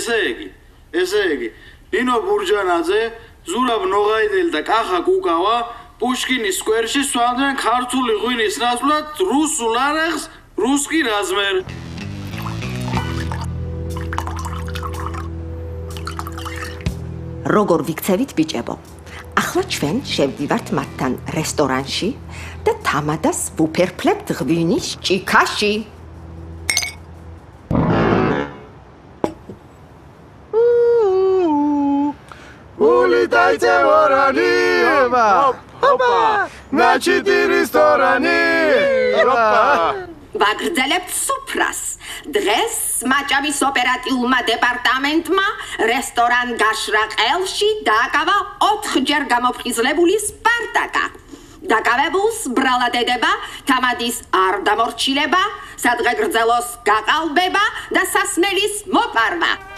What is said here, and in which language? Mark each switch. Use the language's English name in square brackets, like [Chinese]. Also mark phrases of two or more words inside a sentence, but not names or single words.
[Georgian] ესე იგი, ნინო ბურჯანაძე, ზურაბ ნოღაიდელი და კახა კუკავა პუშკინის სკვერში სვამდნენ ქართული ღვინის ნაცვლად რუსულ არახს, [Russian] русский размер. [Georgian] როგორ ვიქცევით ბიჭებო? ახლა ჩვენ შევდივართ მათთან რესტორანში და თამადას ვუფერფლებთ ღვინის ჭიქაში. [Russian] Улетайте ворoni, опа, начите ресторани, опа. [Georgian] ვაგრძელებთ სუფრას. დღეს მაჭავის ოპერატიულმა დეპარტამენტმა რესტორან გაშრა ყელში დააკავა 4-ჯერ გამოფხიზლებული სპარტაკა. დაკავებულს ბრალად ედება თამადის არ დამორჩილება, სადღეგრძელოს გაყალბება და სასმელის მოპარვა.